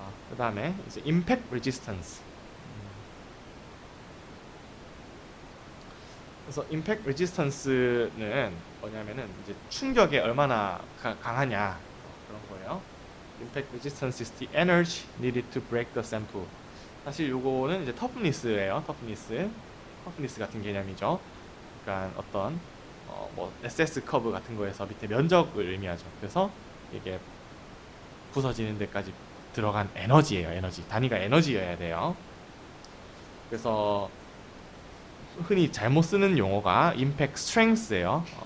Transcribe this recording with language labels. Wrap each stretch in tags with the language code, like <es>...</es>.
<ko>그 다음에 이제 임팩트 레지스턴스. 그래서 임팩트 레지스턴스는 뭐냐면은 이제 충격에 얼마나 강하냐, 그런 거예요.</ko> <en>Impact resistance is the energy needed to break the sample.</en> <ko>사실 요거는 이제 터프니스예요. 터프니스 같은 개념이죠. 그러니까 어떤 뭐 SS 커브 같은 거에서 밑에 면적을 의미하죠. 그래서 이게 부서지는 데까지 들어간 에너지예요. 에너지. 단위가 에너지여야 돼요. 그래서 흔히 잘못 쓰는 용어가 impact strength예요.</ko>